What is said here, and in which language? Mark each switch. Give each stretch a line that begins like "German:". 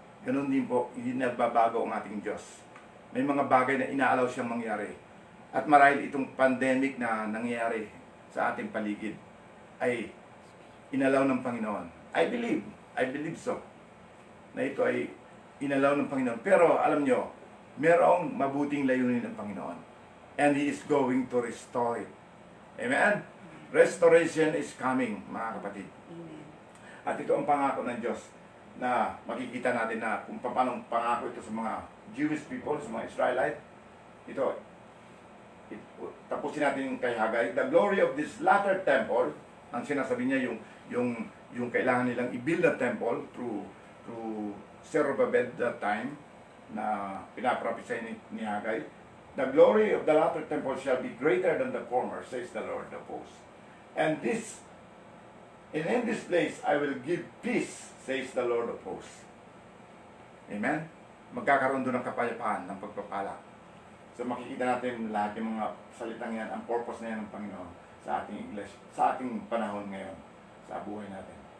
Filipino: Ganun din po, hindi nagbabago ang ating Diyos. May mga bagay na inaalaw siyang mangyari. At marahil itong pandemic na nangyayari sa ating paligid ay inalaw ng Panginoon.
English: I believe so,
Filipino: na ito ay inalaw ng Panginoon. Pero alam nyo, merong mabuting layunin ng Panginoon.
English: And He is going to restore it. Amen? Restoration is coming,
Filipino: mga kapatid. Amen. At ito ang pangako ng Diyos na makikita natin na kung paano pangako ito sa mga Jewish people, sa mga Israelite. Tapusin natin kay Haggai.
English: The glory of this latter temple,
Filipino: ang sinasabi niya yung kailangan nilang i-build
English: a temple through Zerubbabel that time
Filipino: na pinaprophesy ni Haggai.
English: The glory of the latter temple shall be greater than the former, says the Lord of hosts. And in this place I will give peace, says the Lord of hosts. Amen?
Filipino: Magkakaroon doon ng kapayapaan, ng pagpapala. So makikita natin lahat yung mga salitang yan, ang purpose na yan ng Panginoon sa ating iglesia, sa ating panahon ngayon, sa buhay natin.